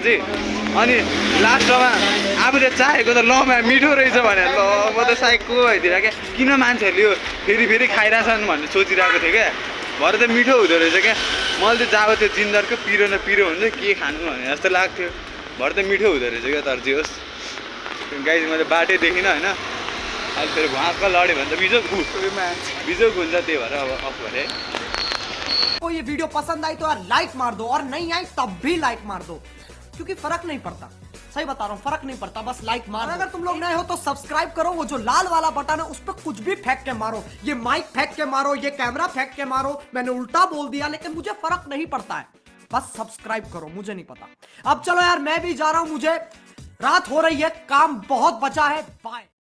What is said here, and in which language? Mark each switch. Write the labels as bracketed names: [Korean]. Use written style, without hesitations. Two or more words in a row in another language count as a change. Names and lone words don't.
[Nepali] चाहिँ अनि लास्टमा आफूले चाहेको त ल मिठो रहेछ भनेर ल म त साइकको भइदिएर क्या किन मान्छेहरूले यो फेरि खाइरहेछन् भनेर सोचिरहेको थिएँ क्या भरे त मिठो हुँदो रहेछ क्या मैले त जाएको थियो जिन्जरको पिरो न पिरो हुन्छ के खानु भने जस्तो लाग्थ्यो भरे त मिठो हुँदो रहेछ क्या तर जे होस् गाइज मैले बाटै देखिनँ होइन अहिले फेरि घाँसमा लड्यो भने त बिजोग हुन्छ त्यही भएर अब अफ गरेँ [Hindi] को ये वीडियो पसंद आई तो यार लाइक मार दो और नहीं आई तब भी लाइक मार दो क्योंकि फर्क नहीं पड़ता सही बता रहा हूँ फर्क नहीं पड़ता बस लाइक मार अगर तुम लोग नए हो तो सब्सक्राइब करो वो जो लाल वाला बटन है उस पर कुछ भी फेंक के मारो ये माइक फेंक के मारो ये कैमरा फेंक के मारो मैंने उल्टा बोल दिया लेकिन मुझे फर्क नहीं पड़ता है बस सब्सक्राइब करो मुझे नहीं पता अब चलो यार मैं भी जा रहा हूँ मुझे रात हो रही है काम बहुत बचा है बाय।